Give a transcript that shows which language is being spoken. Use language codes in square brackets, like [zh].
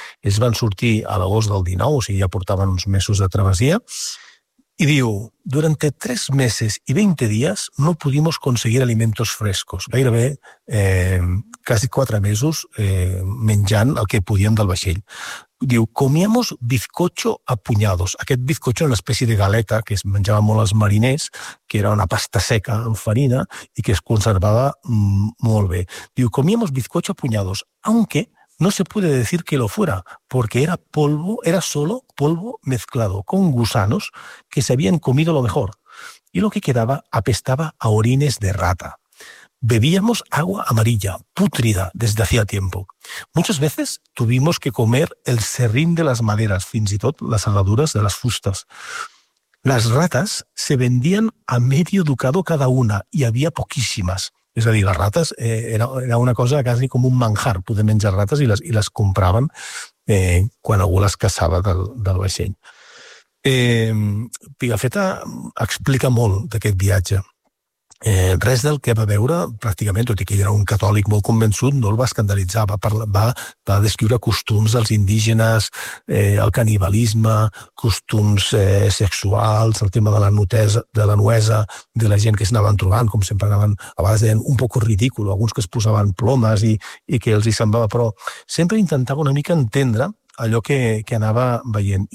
[ca] Ells van sortir a l'agost del 19, o sigui, ja portaven uns mesos de travessia. [es] Y digo, durante 3 meses y 20 días no pudimos conseguir alimentos frescos. [ca] Gairebé casi 4 mesos menjant el que podíem del vaixell. [es] Diu, comíamos bizcocho a puñados. [ca] Aquest bizcocho era una espècie de galeta que es menjava molt als mariners, que era una pasta seca amb farina i que es conservava molt bé. [es] Diu, comíamos bizcocho a puñados, aunque no se puede decir que lo fuera, porque era polvo, era solo polvo mezclado con gusanos que se habían comido lo mejor. Y lo que quedaba apestaba a orines de rata. Bebíamos agua amarilla, pútrida, desde hacía tiempo. Muchas veces tuvimos que comer el serrín de las maderas, [ca] fins i tot [es] las herraduras de las fustas. Las ratas se vendían a medio ducado cada una y había poquísimas. [ca] És a dir, les rates era una cosa quasi com un manjar, poder menjar rates i les compraven quan algú les caçava del vaixell. Pigafetta explica molt d'aquest viatge. Res del que va veure, pràcticament, tot i que ell era un catòlic molt convençut, no el va escandalitzar, va descriure costums dels indígenes, el canibalisme, costums sexuals, el tema de la nuesa, de la gent que s'anaven trobant, com sempre anaven, a vegades deien un poc ridícul, alguns que es posaven plomes i que els hi semblava, però sempre intentava una mica entendre allò que anava veient.